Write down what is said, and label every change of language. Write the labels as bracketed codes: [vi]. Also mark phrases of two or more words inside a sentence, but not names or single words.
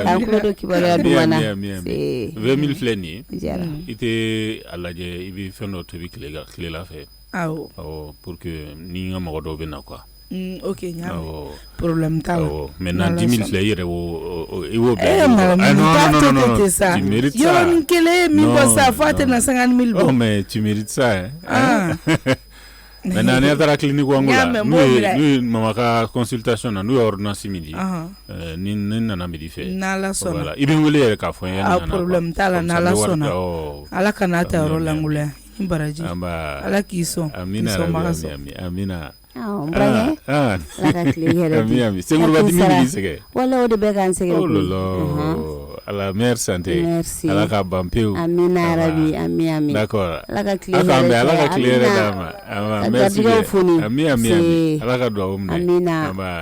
[bm] K'an tulo don kibaruya duman na. 20 000 filɛ nin ye. Jara. I tɛ a lajɛ i bɛ fɛn dɔ tobi tilela fɛ. Awɔ. Awɔ [fr] pour que [bm] ni n ka mɔgɔ dɔw bɛ na quoi. Ok ɲaami. Problème t'a la. Maintenant 10 000 filɛ i yɛrɛ i b'o bɛɛ. [fr] Non tu mérites ça. [bm] Yɔrɔnin kelen min bɔ sa fo a tɛ na 50 000 bɔ. [fr] Oh mais tu mérites ça hein. [bm] Maintenant ne taara clinique wango la n'u ye mama ka consultation na n'u ye ordonnance min di ni nana midi fɛ. N'Ala sɔnna. Voilà i bɛ n wele yɛrɛ k'a fɔ n ye. Ah problème t'a la n'Ala sɔnna. Ala kana ta yɔrɔ langoloya. I baraji. Ala k'i sɔn. Amina amina. Ala ka tile hɛrɛ di. Senkuruba dimi b'i sɛgɛn. Wala o de bɛ k'an sɛgɛn. Oh lolo. Ala [fr] meilleure santé. Merci. [bm] Ala ka ban pewu. Amina rabi ami. [fr] D'accord. [bm] Ala ka tile hɛrɛ. Ala ka tile hɛrɛ d'a ma. Merci. Ami. Ala ka dugawu minɛ. Amina.